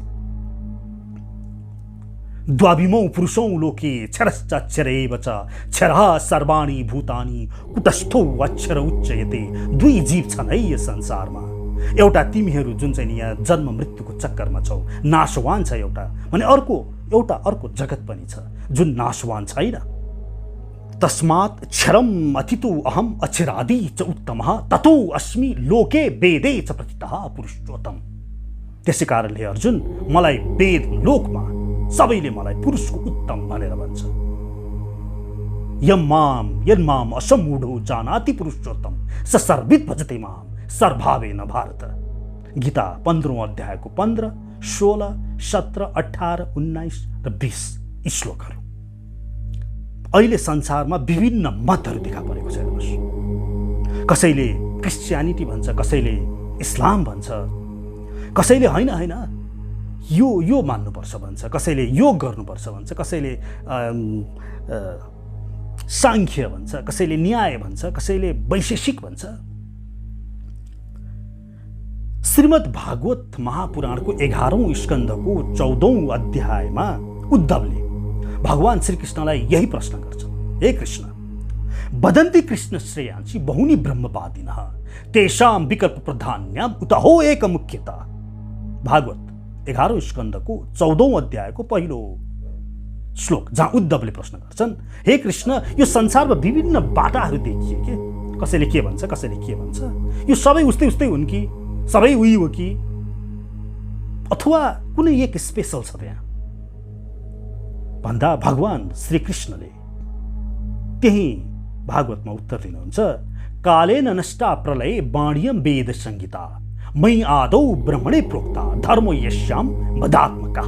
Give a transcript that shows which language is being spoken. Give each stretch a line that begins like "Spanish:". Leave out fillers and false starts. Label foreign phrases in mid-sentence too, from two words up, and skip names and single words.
Sanskrit: द्वाविमौ पुरुषौ लोके क्षरश्चाक्षरैव च क्षरः सर्वाणि भूतानि कुटस्थो अक्षर उच्यते।
Nepali: दुई जीव छन् है यस संसारमा, एउटा तिमीहरू जुन चाहिँ यहाँ जन्म मृत्युको चक्करमा छौ, नाशवान छ एउटा, भने एउटा अर्को जगत पनि छ जुन नाशवान छैन।
Sanskrit: तस्मात् क्षरम अथितो अहम अक्षरादि च उत्तमः ततो अस्मि लोके वेदे च प्रतितः पुरुषोत्तम।
Nepali: त्यसै कारणले अर्जुन, मलाई वेद लोकमा सबैले मलाई पुरुषको उत्तम भनेर भन्छ।
Sanskrit: यन्माम असम्मूढो जानाति पुरुषोत्तम स सर्विद् भजते माम सर्वभावेन भारत।
Nepali: गीता 15औं अध्यायको 15, 16, 17, 18, 19 र 20 श्लोकहरू। अहिले संसारमा विभिन्न मतहरू देखा परेको छ। हेर्नुहोस्, कसैले क्रिस्चियनिटी भन्छ, कसैले इस्लाम भन्छ, कसैले होइन यो मान्नुपर्छ भन्छ, कसैले योग गर्नुपर्छ भन्छ, कसैले साङ्ख्य भन्छ, कसैले न्याय भन्छ, कसैले वैशेषिक भन्छ। श्रीमद् भागवत महापुराणको 11औं स्कन्धको 14औं अध्यायमा उद्धवले भगवान श्रीकृष्णलाई यही प्रश्न गर्छ,
Sanskrit: हे कृष्ण, वदन्ति कृष्ण श्रेयांसि बहुनी ब्रह्मवादिनः तेषां विकल्प प्रधान्याम् उत हो एक मुख्यता।
Nepali: भागवत 11औं स्कन्धको 14औं अध्यायको पहिलो श्लोक, जहाँ उद्धवले प्रश्न गर्छन्, हे कृष्ण, यो संसारमा विभिन्न बाटाहरू देखिए के, कसैले के भन्छ, कसैले के भन्छ, यो सबै उस्तै हुन् कि सबै उही हो कि, अथवा कुनै एक स्पेशल छ त्यहाँ भन्दा भगवान श्रीकृष्णले त्यही भागवतमा उत्तर दिनुहुन्छ,
Sanskrit: कालेन नष्टा प्रलये वाण्यं वेद संहिता मयि आदौ ब्रह्मणे प्रोक्ता धर्मो यस्याम मदात्मकः।